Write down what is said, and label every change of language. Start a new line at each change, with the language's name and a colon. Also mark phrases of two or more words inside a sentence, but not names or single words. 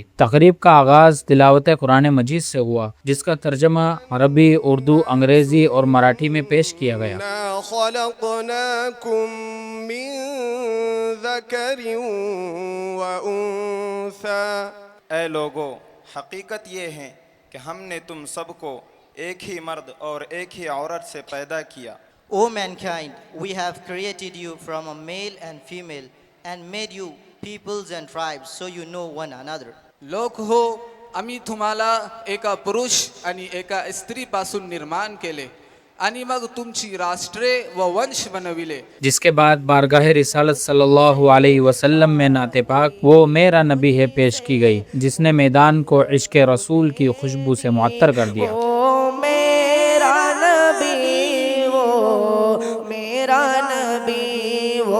Urdu: تقریب کا آغاز تلاوت قرآن مجید سے ہوا، جس کا ترجمہ عربی، اردو، انگریزی اور مراٹھی میں پیش کیا گیا۔
Arabic: خلقناکم من ذکر و انثی،
Urdu: اے لوگو، حقیقت یہ ہے کہ ہم نے تم سب کو ایک ہی مرد اور ایک ہی عورت سے پیدا کیا۔
English: O mankind, we have created you from a male and female and made you peoples and tribes so you know one another.
Marathi: लोक हो, आम्ही तुम्हाला एका पुरुष आणि एका स्त्रीपासून निर्माण केले आणि मग तुमची राष्ट्रे व वंश बनविले۔
Urdu: جس کے بعد بارگاہ رسالت
Arabic: صلی اللہ علیہ وسلم
Urdu: میں نعت پاک وہ میرا نبی ہے پیش کی گئی، جس نے میدان کو عشق رسول کی خوشبو سے معطر کر دیا۔ وہ میرا نبی، وہ میرا نبی، وہ